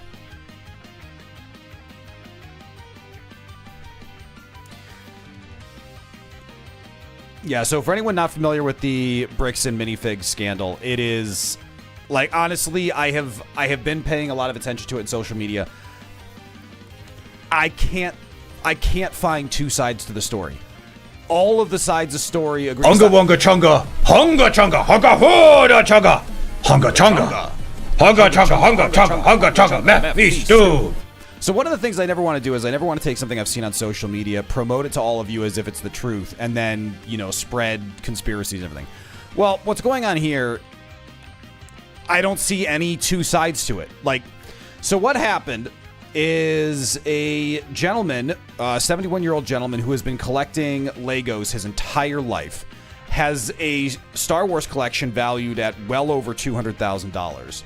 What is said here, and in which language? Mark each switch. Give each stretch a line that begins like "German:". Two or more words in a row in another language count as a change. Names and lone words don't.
English: Yeah, so for anyone not familiar with the bricks and minifig scandal, it is... Like, honestly, I have been paying a lot of attention to it in social media. I can't find two sides to the story. All of the sides of the story agree. Hunga wonga chunga, hunga chunga, hunga hooda chunga, hunga chunga, hunga chunga, hunga chunga, hunga chunga, meh, fish stew. So one of the things I never want to do is I never want to take something I've seen on social media, promote it to all of you as if it's the truth, and then, you know, spread conspiracies and everything. Well, what's going on here, I don't see any two sides to it. Like, so what happened is a gentleman, a 71-year-old gentleman who has been collecting Legos his entire life, has a Star Wars collection valued at well over $200,000.